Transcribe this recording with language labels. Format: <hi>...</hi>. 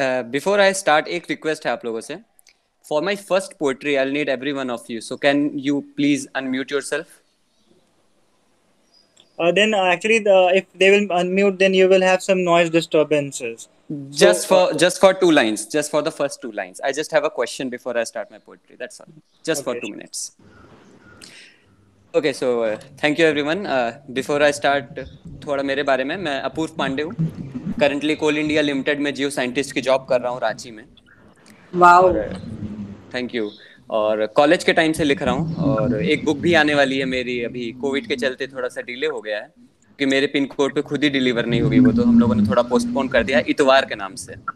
<en>Before I start,</en> <hi>एक request है आप लोगों से.</hi> <en>For my first poetry, I'll need every one of you. So can you please unmute yourself? Then actually, if they will unmute, then you will have some noise disturbances. So Just for 2 lines, just for the first 2 lines. I just have a question before I start my poetry. That's all. Just for okay. 2 minutes. Okay, so thank you everyone. Before I start,</en> <hi>थोड़ा मेरे बारे में. मैं अपूर्व पांडे हूँ. Currently कोल India limited में जियो scientist की job कर रहा हूँ रांची में.</hi> <en>Wow.</en> <hi>और थैंक यू. और कॉलेज के टाइम से लिख रहा हूँ. और एक बुक भी आने वाली है मेरी. अभी कोविड के चलते थोड़ा सा डिले हो गया है कि मेरे पिन कोड पे खुद ही डिलीवर नहीं होगी वो, तो हम लोगों ने थोड़ा पोस्टपोन कर दिया इतवार के नाम से.</hi>